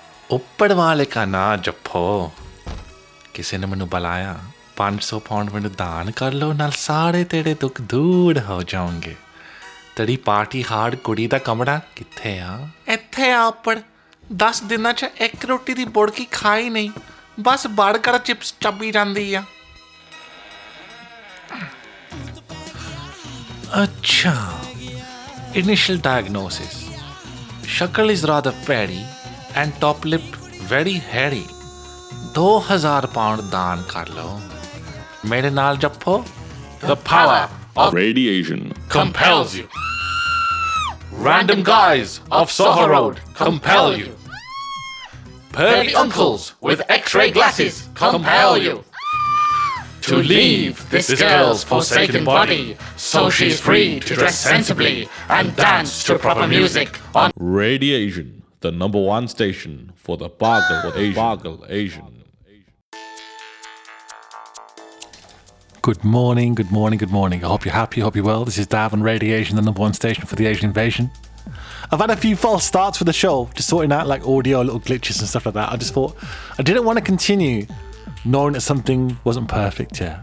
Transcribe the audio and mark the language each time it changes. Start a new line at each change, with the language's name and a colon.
Punjabi: ਉੱਪਰ ਵਾਲੇ ਕਾ ਨਾ ਜੱਫੋ, ਕਿਸੇ ਨੇ ਮੈਨੂੰ ਬੁਲਾਇਆ, 500 ਪਾਉਂਡ ਮੈਨੂੰ ਦਾਨ ਕਰ ਲਓ, ਨਾਲ ਸਾਰੇ ਤੇਰੇ ਦੁੱਖ ਦੂਰ ਹੋ ਜਾਊਂਗੇ। ਤੇਰੀ ਪਾਰਟੀ ਹਾਰਡ ਕੁੜੀ ਦਾ ਕਮਰਾ ਕਿੱਥੇ ਆ? ਇੱਥੇ ਆ ਉੱਪਰ, 10 ਦਿਨਾਂ 'ਚ 1 ਰੋਟੀ ਦੀ ਬੁੜਕੀ ਖਾਈ ਨਹੀਂ, ਬਸ ਬਰਗਰ ਚਿਪਸ ਚੱਬੀ ਜਾਂਦੀ ਆ।
English: अच्छा, initial diagnosis, skull is rather paddy and top lip very hairy.
Hindi: 2000 pound दान कर लो, मेरे नाल जप्पो।
English: The power of radiation compels you, random guys of Soho road compel you, pearly uncles with x-ray glasses compel you to leave this girl's forsaken body, so she's free to dress sensibly and dance to proper music on Radiation, the number one station for the Bagel Asian. Bagel Asian. Good morning, good morning, good morning. I hope you're happy, I hope you're well. This is Dav on Radiation, the number one station for the Asian invasion. I've had a few false starts for the show, just sorting out like audio, little glitches and stuff like that. I just thought, I didn't want to continue knowing that something wasn't perfect, yeah.